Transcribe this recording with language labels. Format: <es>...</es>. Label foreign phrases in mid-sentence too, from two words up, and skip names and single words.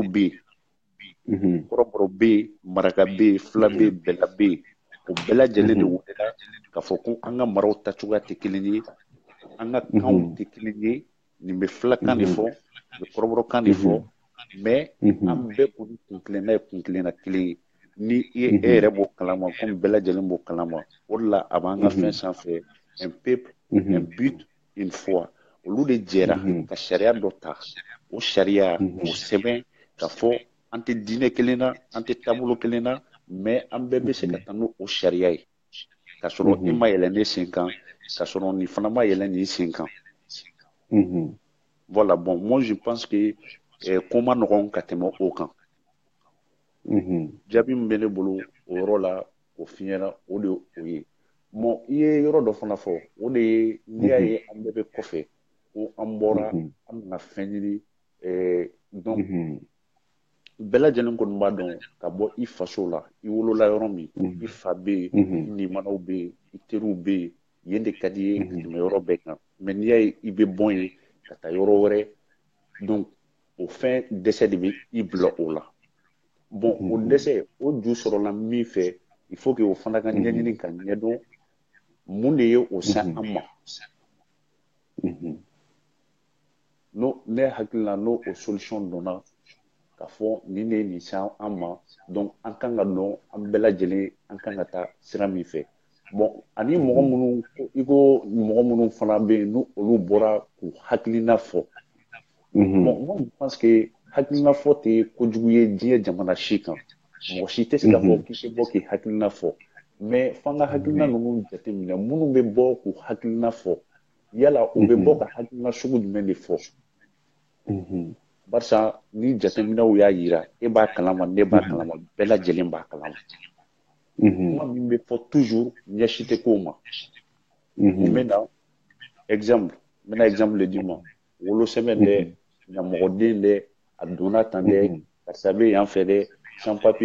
<bm>bɛ yen kɔrɔbɔrɔ bɛ yen maraka bɛ yen fila bɛ yen bɛla bɛ yen o bɛɛ lajɛlen de welela k'a fɔ ko an ka maraw tacogoya tɛ kelen ye an ka kanw tɛ kelen ye nin bɛ filakan de fɔ nin bɛ kɔrɔbɔrɔkan de fɔ mais an bɛɛ kɔni kun kelenna ye kun kelenna kelen ye ni e yɛrɛ b'o kalama komi bɛɛ lajɛlen b'o kalama o de la a b'an ka fɛn sanfɛ</bm> <fr>un peuple un but une foi</fr> <bm>olu de jɛra ka sariya dɔ ta o sariya o sɛbɛn k'a fɔ an tɛ diinɛ kelen na an tɛ taabolo kelen na mais an bɛɛ bɛ se ka taa n'o sariya ye k'a sɔrɔ e ma yɛlɛn ne sen kan k'a sɔrɔ nin fana ma yɛlɛn nin sen kan</bm> <fr>voilà bon moi je pense que</fr> <bm>ko ma nɔgɔn ka tɛmɛ o kan jaabi min bɛ ne bolo o yɔrɔ la o f'i ɲɛna o de o ye bon i ye yɔrɔ dɔ fana fɔ o de ye n'i y'a ye an bɛɛ bɛ kɔfɛ ko an bɔra an bɛna fɛn ɲini donc bɛɛ lajɛlen kɔni b'a dɔn ka bɔ i faso la i wolola yɔrɔ min i fa bɛ yen i nimanaw bɛ yen i teriw bɛ yen yen de ka di ye ka tɛmɛ yɔrɔ bɛɛ kan mais n'i y'a ye i bɛ bɔ yen ka taa yɔrɔ wɛrɛ donc o fɛn dɛsɛ de bɛ i bila o la bon o dɛsɛ o ju sɔrɔla min fɛ</bm> <fr>il faut que</fr> <bm>o fana ka ɲɛɲini ka ɲɛdɔn mun de ye o se an ma n'o ne hakili la n'o o solution donna k'a fɔ nin de ye nin se an ma donc an kan ka dɔn an bɛɛ lajɛlen an kan ka taa sira min fɛ bon ani mɔgɔ minnu i ko mɔgɔ minnu fana bɛ yen n'olu bɔra k'u hakilina fɔ bon</bm> <fr>moi je pense que</fr> <bm>hakilina fɔ tɛ kojugu ye diɲɛ jamana si kan mɔgɔ si tɛ se k'a fɔ k'i tɛ bɔ k'i hakilina fɔ mais f'an ka hakilina ninnu jateminɛ minnu bɛ bɔ k'u hakilina fɔ yala u bɛ bɔ ka hakilina sugu jumɛn de fɔ barisa ni jateminɛw y'a yira e b'a kalama ne b'a kalama bɛɛ lajɛlen b'a kalama kuma min bɛ fɔ toujours ɲɛsi tɛ k'o ma mun bɛ na exemple n bɛna exemple de d'i ma wolosɛbɛn dɛ ɲamɔgɔden dɛ a donna tan dɛ karisa bɛ yan fɛ dɛ</bm> <fr>sans papier</fr>